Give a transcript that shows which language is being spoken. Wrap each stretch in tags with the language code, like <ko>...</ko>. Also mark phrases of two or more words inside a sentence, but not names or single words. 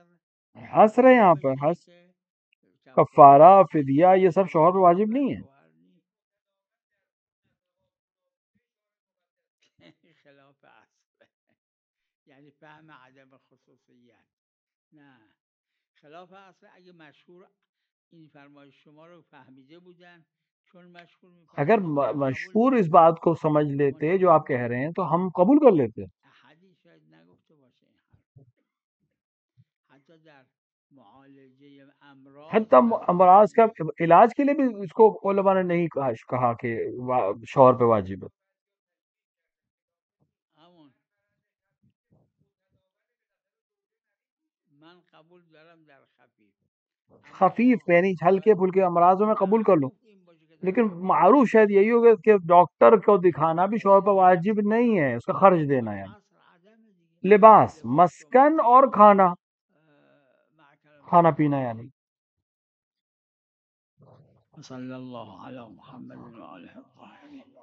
<ur>حسر ہے یہاں پر. کفارہ فدیہ یہ سب شوہر پہ واجب نہیں ہے.</ur> <fa>خلاف اصل یعنی فهم عدم خصوصیت. نه خلاف اصل اگه مشهور این فرمایش شما رو فهمیده بودن، چون مشهور</fa> <ur>اگر مشہور اس بات کو سمجھ لیتے جو آپ کہہ رہے ہیں تو ہم قبول کر لیتے.</ur> <fa>احدی شاید نگفته باشه این حرف. حتی در معالجه امراض،</fa> <ur>حتی امراض کا علاج کے لیے بھی اس کو علماء نے نہیں کہا کہ شوہر پہ واجب ہے.</ur> <fa>من قبول دارم در خفیف،</fa> <ur>خفیف یعنی ہلکے پھلکے امراضوں میں قبول کر لو، لیکن معروف شاید یہی ہوگا کہ ڈاکٹر کو دکھانا بھی شوہر پر واجب نہیں ہے، اس کا خرچ دینا ہے. لباس، مسکن اور کھانا پینا یعنی.</ur> <ar>صلی اللہ علی محمد و آلہ الطاہرین.</ar>